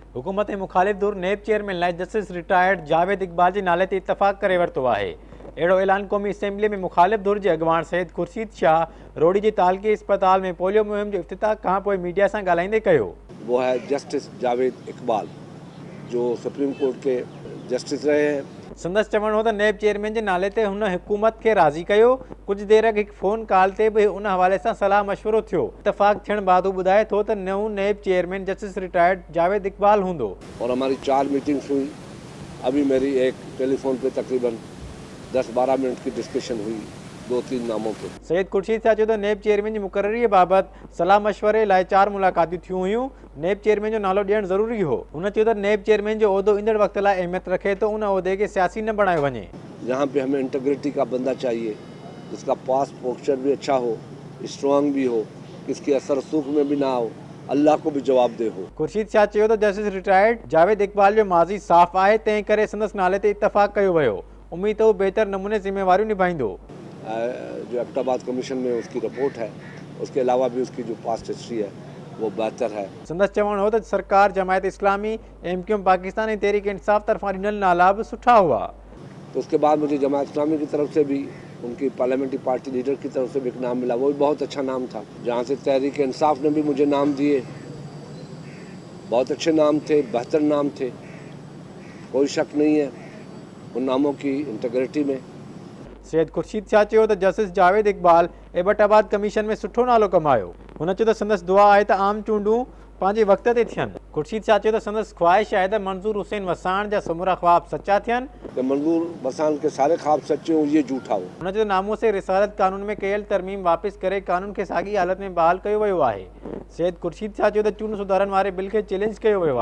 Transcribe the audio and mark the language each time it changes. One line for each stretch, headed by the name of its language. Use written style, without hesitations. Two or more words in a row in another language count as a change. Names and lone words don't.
Sindhi: हुकूमत मुखालिफ़ धुर नेब चेयरमैन लाइ जस्टिस रिटायर्ड जावेद इक़बाल जे नाले ते इतफ़ाक़ करे वरितो आहे। अहिड़ो ऐलान क़ौमी असैम्बली में मुखालिफ़ धुर जे अॻवान सैयद खुर्शीद शाह रोडी जे तालकी अस्पताल में पोलियो मुहिम जो इफ़्तिताह खां पोइ मीडिया सां ॻाल्हाईंदे कयो।
Urdu: وہ ہے جسٹس جاوید اقبال جو سپریم کورٹ کے جسٹس رہے ہیں.
Sindhi: संदसि चवणु हो त नेब चेयरमैन जे नाले ते हुन हुकूमत खे राज़ी कयो। कुझु देर अॻु हिकु फ़ोन कॉल ते बि उन हवाले सां सलाह मशवरो थियो। इतफ़ाक़ थियण बैदि ॿुधाए थो त नओं नेब चेयरमैन जस्टिस रिटायर्ड जावेद इकबाल हूंदो।
Urdu: اور ہماری 4 میٹنگز ہوئی. ابھی میری ایک ٹیلیفون پہ تقریباً 10-12 منٹ کی ڈسکشن ہوئی 2-3 ناموں پہ.
Sindhi: सैयद खुर्शीद शाह चयो त नेब चेयरमैन जी मुक़ररीअ बाबति सलाह मशवरे लाइ 4 मुलाक़ातूं थियूं हुयूं। नेब चेयरमैन जो नालो ॾियणु ज़रूरी हो। हुन चयो त नेब चेयरमैन जो उहिदो ईंदड़ वक़्त लाइ अहमियत रखे थो, उन उहिदे खे सियासी न बणायो वञे।
Urdu: یہاں پہ ہمیں انٹیگریٹی کا بندہ چاہیے جس کا پاس پوسچر بھی اچھا ہو، سٹرانگ بھی ہو، کس کے اثر سوخ میں بھی نہ ہو، اللہ کو بھی جواب دے ہو.
Sindhi: खुर्शीद शाह चयो त जस्टिस रिटायर्ड जावेद इकबाल जो माज़ी साफ़ आहे, तंहिं करे संदसि नाले ते इतफ़ाक़ कयो वियो। उम्मीद हो बेहतर नमूने ज़िम्मेवारियूं निभाईंदो।
Urdu: جو ایبٹ آباد کمیشن میں اس کی رپورٹ ہے، اس کے علاوہ بھی اس کی جو
English: past history
Urdu: ہے وہ بہتر ہے.
Sindhi: संदसि चवणु हो त सरकार जमायत इस्लामी MQM पाकिस्तान ऐं तहरीक इंसाफ तरफ़ां ॾिनल नाला बि सुठा हुआ।
Urdu: تو اس کے بعد مجھے جماعت اسلامی کی طرف سے بھی، ان کی
English: parliamentary party leader
Urdu: کی طرف سے بھی ایک نام ملا، وہ بھی بہت اچھا نام تھا. جہاں سے تحریک انصاف نے بھی مجھے نام دیے، بہت اچھے نام تھے، بہتر نام تھے، کوئی شک نہیں ہے ان ناموں کی انٹیگریٹی میں.
Sindhi: सैयद खुर्शीद शाह चयो त जस्टिस जावेद इकबाल एबटाबाद कमीशन में सुठो नालो कमायो। हुन चयो त संदसि दुआ आहे त आम चूंडूं पंहिंजे वक़्त ते थियनि। खुर्शीद शाह चयो त संदसि ख़्वाहिश आहे त मंज़ूर हुसैन वसाण जा समूरा ख्वाब सचा थियनि।
Urdu: منظور وسان کے سارے خواب سچے ہو، یہ جھوٹا ہو.
Sindhi: हुन चयो त नामूसे रिसालत कानून में कयल तरमीम वापसि करे कानून खे साॻी हालत में बहाल कयो वियो आहे। सैयद खुर्शीद शाह चयो त चूंड सुधारनि वारे बिल खे चैलेंज कयो वियो आहे।